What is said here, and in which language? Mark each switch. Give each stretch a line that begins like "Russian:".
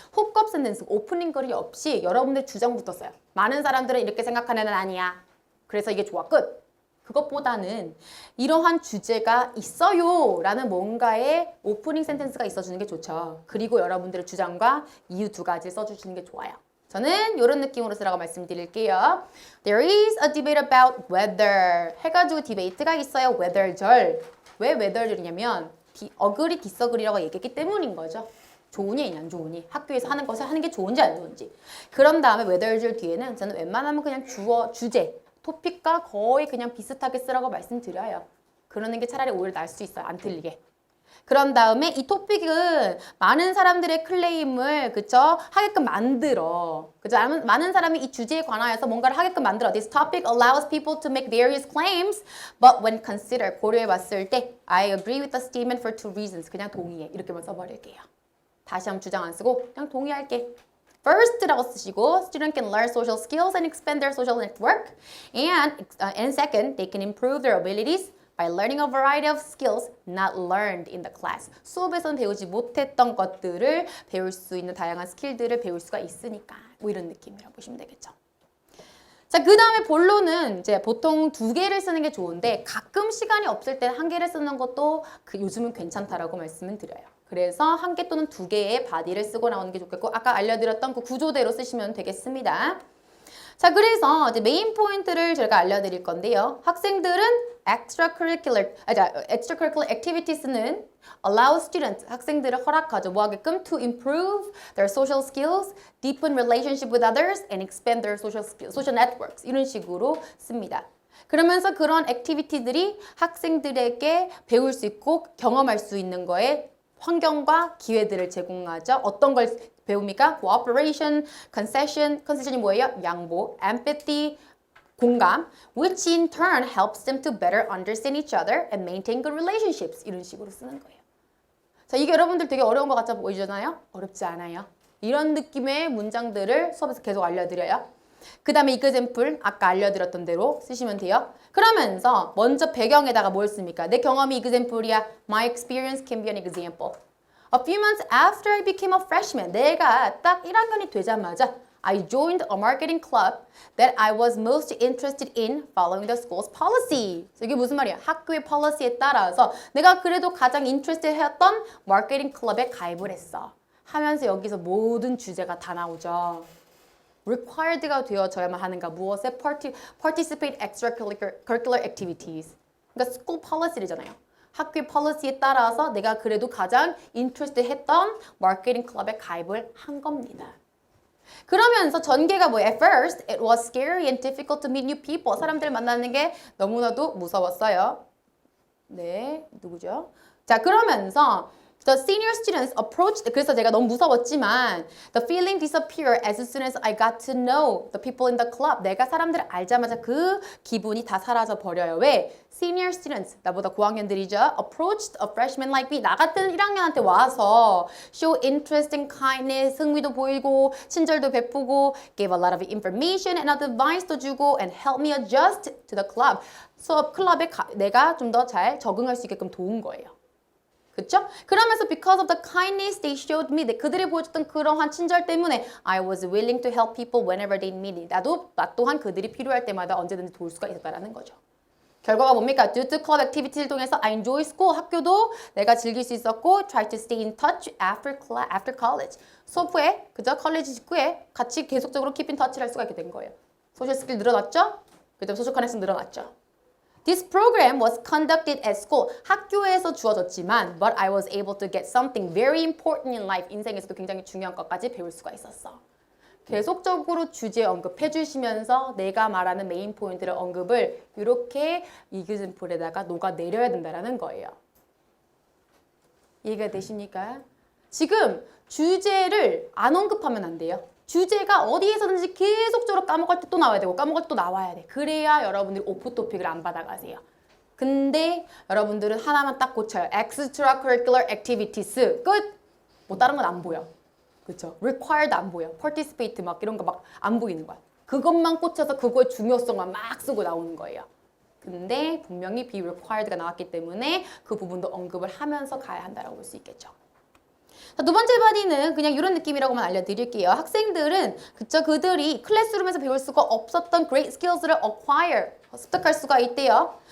Korean: 훅업 센텐스, 오프닝 글이 없이 여러분들 주장부터 써요. 많은 사람들은 이렇게 생각하는 애는 아니야. 그래서 이게 좋아, 끝. 그것보다는 이러한 주제가 있어요 라는 뭔가의 오프닝 센텐스가 있어주는 게 좋죠. 그리고 여러분들의 주장과 이유 두 가지 써주시는 게 좋아요. 저는 이런 느낌으로 쓰라고 말씀드릴게요.
English: There is a debate about weather.
Korean: 해가지고 디베이트가 있어요. weather절. 왜 weather절이냐면 어그리 디서그리라고 얘기했기 때문인 거죠. 좋으니 안 좋으니 학교에서 하는 것을 하는 게 좋은지 안 좋은지. 그런 다음에 weather절 뒤에는 저는 웬만하면 그냥 주제 토픽과 거의 그냥 비슷하게 쓰라고 말씀드려요. 그러는 게 차라리 오히려 나을 수 있어요. 안 틀리게. 그런 다음에 이 토픽은 많은 사람들의 클레임을 그쵸 하게끔 만들어. 그죠? 많은 사람이 이 주제에 관하여서 뭔가를 하게끔 만들어.
English: This topic allows people to make various claims, but when considered
Korean: 고려해봤을 때
English: I agree with the statement for two reasons.
Korean: 그냥 동의해. 이렇게만 써버릴게요. 다시 한번 주장 안 쓰고 그냥 동의할게.
English: First라고 쓰시고 student can learn social skills and expand their social network. And second, they can improve their abilities by learning a variety of skills not learned in the class.
Korean: 수업에서는 배우지 못했던 것들을 배울 수 있는 다양한 스킬들을 배울 수가 있으니까 뭐 이런 느낌이라고 보시면 되겠죠. 자, 그 다음에 본론은 이제 보통 2개를 쓰는 게 좋은데 가끔 시간이 없을 때 1개를 쓰는 것도 요즘은 괜찮다라고 말씀을 드려요. 그래서 1개 또는 2개의 바디를 쓰고 나오는 게 좋겠고 아까 알려드렸던 그 구조대로 쓰시면 되겠습니다. 자, 그래서 이제 메인 포인트를 제가 알려드릴 건데요. 학생들은 extracurricular activities는 allow students, 학생들을 허락하죠. 뭐 하게끔?
English: To improve their social skills, deepen relationship with others, and expand their social networks.
Korean: 이런 식으로 씁니다. 그러면서 그런 액티비티들이 학생들에게 배울 수 있고 경험할 수 있는 거에 환경과 기회들을 제공하죠. 어떤 걸 배웁니까? cooperation, concession이 뭐예요?
English: 양보, empathy, 공감, which in turn helps them to better understand each other and maintain good relationships.
Korean: 이런 식으로 쓰는 거예요. 자, 이게 여러분들 되게 어려운 것 같아 보이잖아요? 어렵지 않아요. 이런 느낌의 문장들을 수업에서 계속 알려드려요. 그 다음에 이그젠플 아까 알려드렸던 대로 쓰시면 돼요. 그러면서 먼저 배경에다가 뭘 씁니까? 내 경험이 이그젠플이야.
English: My experience can be an example. A few months after I became a freshman,
Korean: 내가 딱 1학년이 되자마자
English: I joined a marketing club that I was most interested in following the school's policy.
Korean: 이게 무슨 말이야? 학교의 policy에 따라서 내가 그래도 가장 interested 했던 마케팅 클럽에 가입을 했어. 하면서 여기서 모든 주제가 다 나오죠. required가 되어져야만 하는가? 무엇에 participate extracurricular activities. 그러니까 school policy잖아요. 학교의 policy에 따라서 내가 그래도 가장 interested 했던 마케팅 클럽에 가입을 한 겁니다. 그러면서 전개가 뭐예요?
English: At first, it was scary and difficult to meet new people.
Korean: 사람들 만나는 게 너무나도 무서웠어요. 네, 누구죠? 자, 그러면서
English: The senior students approached,
Korean: 그래서 제가 너무 무서웠지만
English: the feeling disappeared as soon as I got to know the people in the club.
Korean: 내가 사람들을 알자마자 그 기분이 다 사라져 버려요. 왜? Senior students, 나보다 고학년들이죠.
English: Approached a freshman like me.
Korean: 나 같은 1학년한테 와서
English: show interest and kindness,
Korean: 흥미도 보이고 친절도 베푸고
English: gave a lot of information and advice도 주고 and help me adjust to the club.
Korean: 수업 클럽에 내가 좀 더 잘 적응할 수 있게끔 도운 거예요. 그쵸?
English: 그러면서 because of the kindness they showed me,
Korean: 그들이 보여줬던 그러한 친절 때문에
English: I was willing to help people whenever they needed.
Korean: 나 또한 그들이 필요할 때마다 언제든지 도울 수가 있었다는 거죠. 결과가 뭡니까?
English: Due to club activity를 통해서 I enjoy school,
Korean: 학교도 내가 즐길 수 있었고
English: try to stay in touch after college.
Korean: 수업 후에, 그죠? 컬리지 직후에 같이 계속적으로 keep in touch를 할 수가 있게 된 거예요. 소셜 스킬 늘어났죠? 그다음 소셜 커넥션 늘어났죠.
English: This program was conducted at school.
Korean: 학교에서 주어졌지만
English: but I was able to get something very important in life.
Korean: 인생에서도 굉장히 중요한 것까지 배울 수가 있었어. 계속적으로 주제 언급해 주시면서 내가 말하는 메인 포인트를 언급을 이렇게 이그젠플에다가 녹아내려야 된다는 거예요. 이해가 되십니까? 지금 주제를 안 언급하면 안 돼요. 주제가 어디에서든지 계속적으로 까먹을 때 또 나와야 되고 까먹을 때 또 나와야 돼. 그래야 여러분들이 오프 토픽을 안 받아가세요. 근데 여러분들은 하나만 딱 고쳐요.
English: Extracurricular activities.
Korean: 끝! 뭐 다른 건 안 보여. 그렇죠? Required 안 보여. Participate 막 이런 거 막 안 보이는 거야. 그것만 꽂혀서 그거의 중요성만 막 쓰고 나오는 거예요. 근데 분명히 be required가 나왔기 때문에 그 부분도 언급을 하면서 가야 한다라고 볼 수 있겠죠. 자, 두 번째 바디는 그냥 이런 느낌이라고만 알려드릴게요. 학생들은 그들이 클래스룸에서 배울 수가 없었던 great skills를 acquire, 습득할 수가 있대요.